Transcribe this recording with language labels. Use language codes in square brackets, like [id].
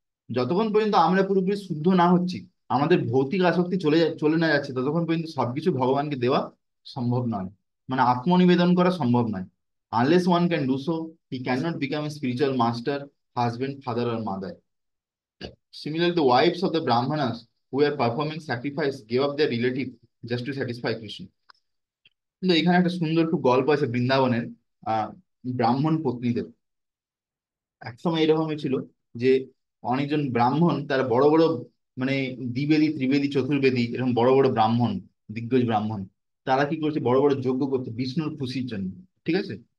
[bn] যতক্ষণ পর্যন্ত আমরা পুরোপুরি শুদ্ধ না হচ্ছি, আমাদের ভৌতিক আসক্তি চলে না যাচ্ছে, ততক্ষণ পর্যন্ত সবকিছু ভগবানকে দেওয়া সম্ভব নয়, মানে আত্মনিবেদন করা সম্ভব নয়। [en] Unless one can do so, he can not become a spiritual master, husband, father আর mother. Similarly, the wives of the Brahmanas who were performing sacrifice gave up their relative just to satisfy Krishna. [bn] কিন্তু এখানে একটা সুন্দর খুব গল্প আছে বৃন্দাবনের, আহ ব্রাহ্মণ পত্নীদের। একসময় এরকমই ছিল যে অনেকজন ব্রাহ্মণ, তারা বড় বড়, মানে দ্বিবেদী ত্রিবেদী চতুর্বেদী এরকম বড় বড় ব্রাহ্মণ, দিগ্গজ ব্রাহ্মণ, তারা কি করছে, বড় বড় যজ্ঞ করছে বিষ্ণুর খুশির জন্য। ঠিক আছে?